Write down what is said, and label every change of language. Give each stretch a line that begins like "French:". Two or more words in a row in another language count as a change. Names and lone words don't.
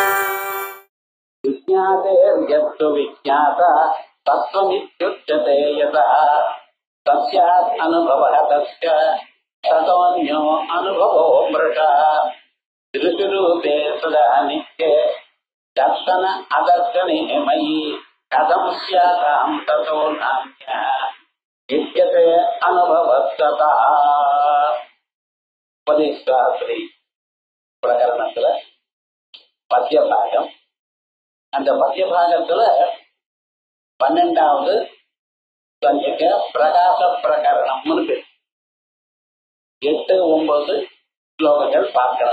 Sanskrit: विज्ञातेर्यस्तु विज्ञाता तत्त्वमित्युच्यते यतः तस्यात् अनुभवः तस्य ततोऽन्यो अनुभवो मृषः दृशिरूपे सदा नित्ये दर्शन अदर्शने मयि कथं स्यातां ततो नान्यः विद्यते अनुभवस्ततः.
Tamil: उपदेशशास्त्री பிரகரணத்துல பத்திய பாகம். அந்த பத்திய பாகத்துல 12வது சந்திக்க பிரகாச பிரகரணம்னு பேர். 8, 9 ஸ்லோகங்கள் பார்க்கணும்.